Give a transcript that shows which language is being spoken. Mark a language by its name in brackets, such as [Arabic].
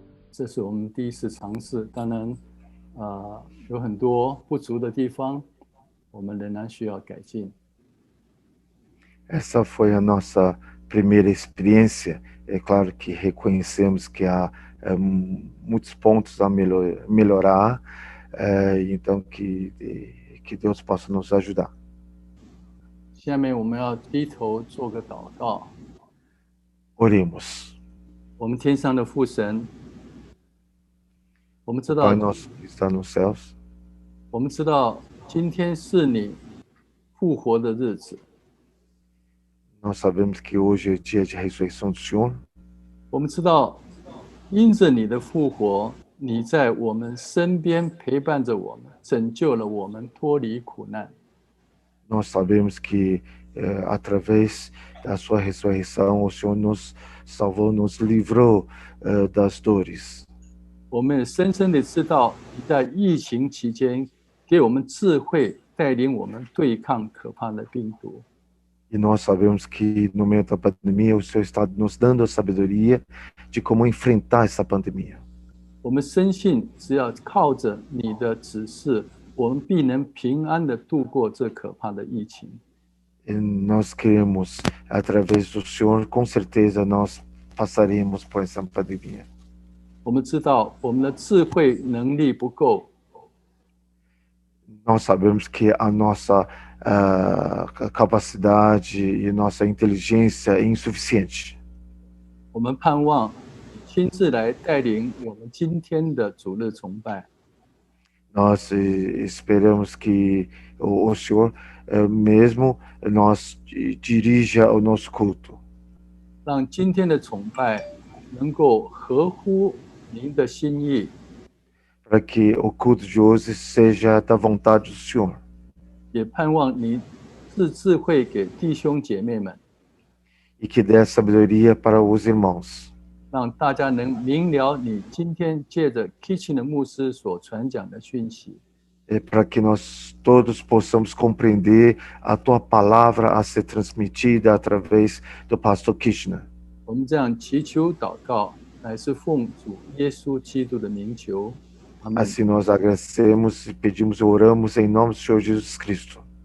[Chinese] 这是我们第一次尝试，当然，有很多不足的地方，我们仍然需要改进。 [Portuguese] Essa foi a nossa primeira experiência. É claro que reconhecemos que há muitos pontos a melhorar, então que Deus possa nos ajudar. [Chinese] 下面我们要低头做个祷告。 [Portuguese] Oremos. [Chinese] 我们天上的父神，我们知 [Portuguese] Pai [Chinese] 道， [Portuguese] nosso que está nos céus, [Chinese] 我们知道今天是你复活的日子， [Portuguese] nós sabemos que hoje é dia de ressurreição do Senhor. [Chinese] 我们知道因着你的复活，你在我们身边陪伴着我们，拯救了我们脱离苦难。 [Portuguese] Nós sabemos que através da sua ressurreição o Senhor nos salvou, nos livrou das dores. [Chinese] 我们也深深的知道你在疫情期间给我们智慧，带领我们对抗可怕的病毒。 [Portuguese] E nós sabemos que no meio da pandemia o Senhor está nos dando a sabedoria de como enfrentar essa pandemia. [Chinese] 我们深信，只要靠着你的指示，我们必能平安的度过这可怕的疫情。 [Portuguese] E nós cremos, através do Senhor, com certeza nós passaremos por essa pandemia. [Chinese] 我们知道我们的智慧能力不够， [Portuguese] Nós sabemos que a nossa capacidade e nossa inteligência é insuficiente. [Chinese] 我们盼望你亲自来带领我们今天的主日崇拜。 [Portuguese] Nós esperamos que o Senhor mesmo nos dirija o nosso culto. [Chinese] 让今天的崇拜能够合乎您的心意， [Portuguese] Para que o culto de hoje seja da vontade do Senhor. [Chinese] 也盼望您赐智慧给弟兄姐妹们， [Portuguese] E que dê sabedoria para os irmãos. [Chinese] 让大家能明了你今天借着 Kitchen 的牧师所传讲的讯息。 [Portuguese] Para que nós todos possamos compreender a tua palavra a ser transmitida através do pastor Kishner. [Chinese] 我们这样祈求祷告，乃是奉主耶稣基督的名求。阿门。 [Portuguese] Assim nós agradecemos e pedimos e oramos em nome do Senhor Jesus Cristo.